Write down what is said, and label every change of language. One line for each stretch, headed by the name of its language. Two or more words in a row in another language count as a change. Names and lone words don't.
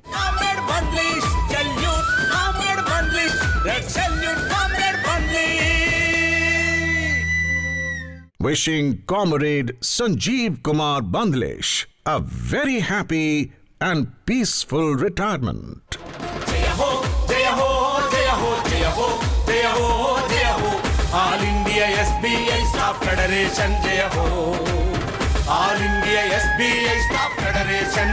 English: Comrade Bandalesh, salute! Comrade Bandalesh, red salute! Comrade Bandalesh! Wishing Comrade Sanjeev Kumar Bandalesh a very happy and peaceful retirement.
Hindi: जय हो, जय हो, जय हो, जय हो, जय हो, जय हो.
English: All India SBI Staff Federation
Hindi: जय हो.
English: All India SBI Staff Federation.